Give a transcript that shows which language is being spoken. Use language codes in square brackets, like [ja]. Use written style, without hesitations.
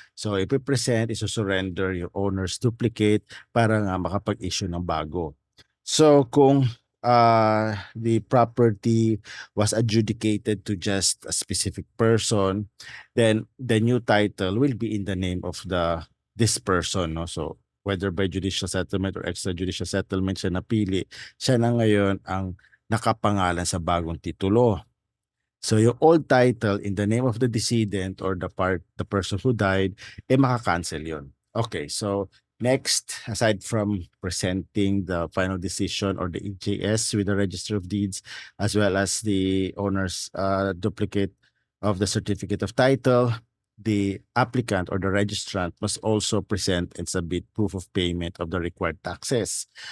[tl] So, ipipresent, iso-surrender yung owner's duplicate para nga makapag-issue ng bago. So kung [en] the property was adjudicated to just a specific person, then the new title will be in the name of this person, no? [tl] So [en] whether by judicial settlement or extrajudicial settlement [tl] siya napili, siya na ngayon ang nakapangalan sa bagong titulo. So yung [en] old title in the name of the decedent or the person who died, [tl] maka-cancel yun. [en] Okay, so next, aside from presenting the final decision or the EJS with the Register of Deeds, as well as the owner's duplicate of the certificate of title, the applicant or the registrant must also present and submit proof of payment of the required taxes.